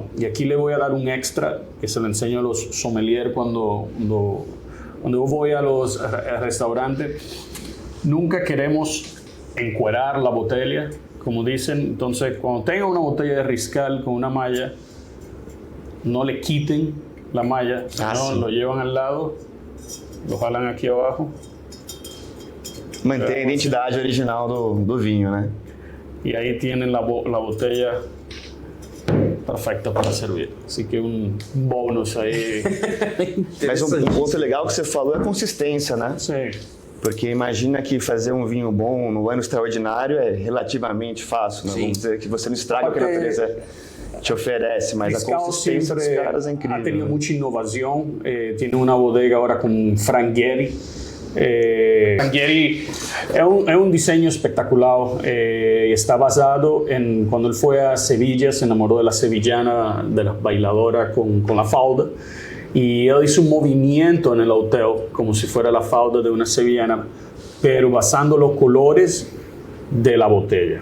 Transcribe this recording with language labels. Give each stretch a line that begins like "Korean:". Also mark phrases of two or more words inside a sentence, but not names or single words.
Spanish: Y aquí le voy a dar un extra que se lo enseño a los sommeliers cuando yo voy a los restaurantes. Nunca queremos encuerar la botella, como dicen. Entonces, cuando tenga una botella de Riscal con una malla, no le quiten la malla, no, lo llevan al lado, lo jalan aquí abajo.
Portuguese: Mantém a identidade original do vinho, né?
Spanish: Y ahí tienen la botella perfecta para servir. Así que un
Portuguese: bônus aí. Mas um ponto legal que você falou é a consistência, né? Sim. Porque imagina que fazer um vinho bom no ano extraordinário é relativamente fácil, né? Vamos dizer que você não estraga o que a natureza te oferece, mas Riscal a consistência dos caras é incrível.
Spanish: Ha tenido mucha innovación, tiene una bodega ahora con Frank Gehry. Frank Gehry es un diseño espectacular, está basado en cuando él fue a Sevilla, se enamoró de la sevillana, de la bailadora con la falda, y él hizo un movimiento en el hotel como si fuera la falda de una sevillana, pero basando los colores de la botella.